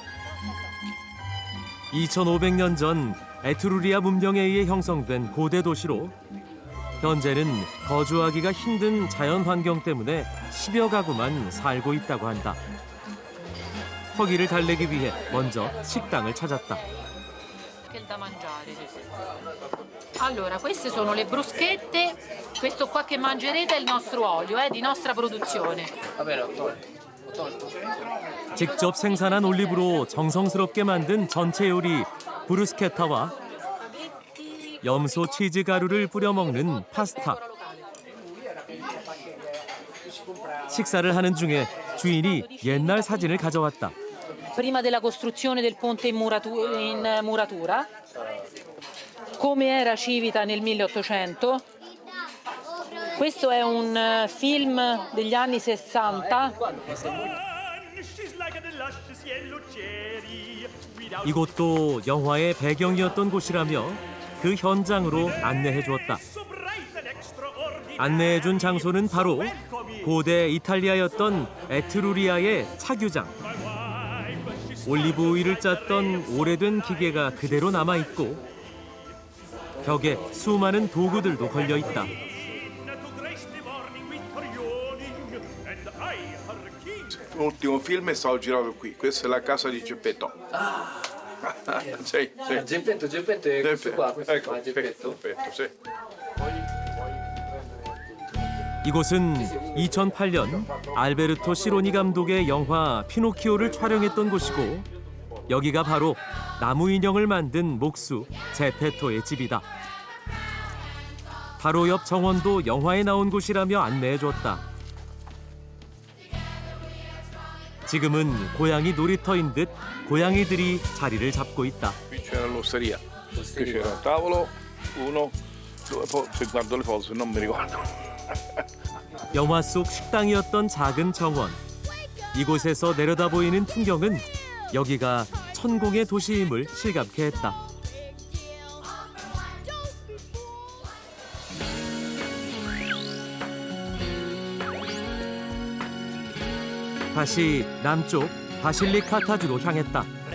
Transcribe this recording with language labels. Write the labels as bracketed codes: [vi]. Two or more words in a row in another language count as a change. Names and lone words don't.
[ko] 2500년 전 에트루리아 문명에 의해 형성된 고대 도시로 현재는 거주하기가 힘든 자연 환경 때문에 10여 가구만 살고 있다고 한다. 허기를 달래기 위해 먼저 식당을 찾았다. [it] Da mangiare. Allora, queste sono le bruschette, questo qua che mangerete è il nostro olio, di nostra produzione. [ko] 직접 생산한 올리브로 정성스럽게 만든 전체 요리 브루스케타와 염소 치즈 가루를 뿌려 먹는 파스타. 식사를 하는 중에 주인이 옛날 사진을 가져왔다. [it] Prima della costruzione del ponte in muratura, come era Civita nel 1800, Questo è un film degli anni 60. [ko] 이곳도 영화의 배경이었던 곳이라며 그 현장으로 안내해 주었다. 안내해 준 장소는 바로 고대 이탈리아였던 에트루리아의 차규장. 올리브 오일을 짰던 오래된 기계가 그대로 남아있고 벽에 수많은 도구들도 걸려있다. [it] L'ultimo film è stato girato qui, questa è la casa di Geppetto. Sì, sì. Geppetto è questo qua, questo ecco, qua, Geppetto. sì. [ko] 이곳은 2008년 알베르토 시로니 감독의 영화 피노키오를 촬영했던 곳이고 여기가 바로 나무 인형을 만든 목수 제페토의 집이다. 바로 옆 정원도 영화에 나온 곳이라며 안내해줬다. 지금은 고양이 놀이터인 듯 고양이들이 자리를 잡고 있다. [it] Qui c'era l'osteria, qui c'era un tavolo, uno, due, poi se guardo le foto non mi ricordo. [ko] 영화 속 식당이었던 작은 정원. 이곳에서 내려다 보이는 풍경은 여기가 천공의 도시임을 실감케 했다. 다시 남쪽 바실리카타주로 향했다.